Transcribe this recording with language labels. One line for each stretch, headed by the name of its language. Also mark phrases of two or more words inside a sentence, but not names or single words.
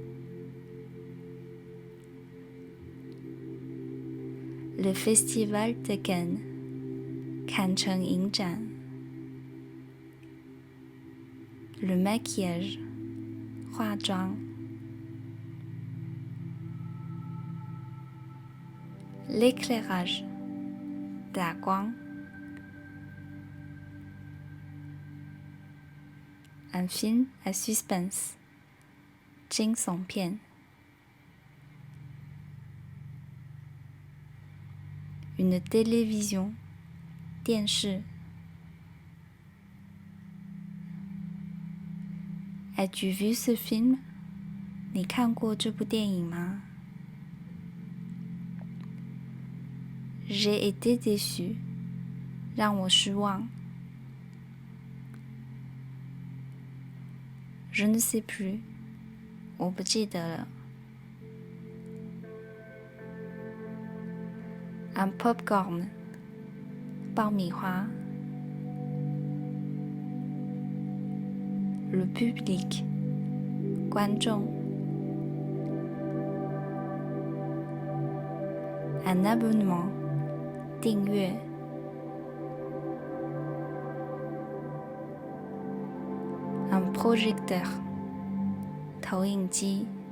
French: le festival de Cannes 坎城影展 le maquillage 化妆 l'éclairage 打光 un film à suspense 惊悚片 une télévision 电视 As-tu vu ce film?
Chinese: 你看过这部电影吗
French: J'ai été déçu
Chinese: 让我失望
French: Je ne sais plus
Chinese: 我不记得了
French: Un popcorn 爆米花 Le public 观众 Un abonnement 订阅 Un projecteur 投影机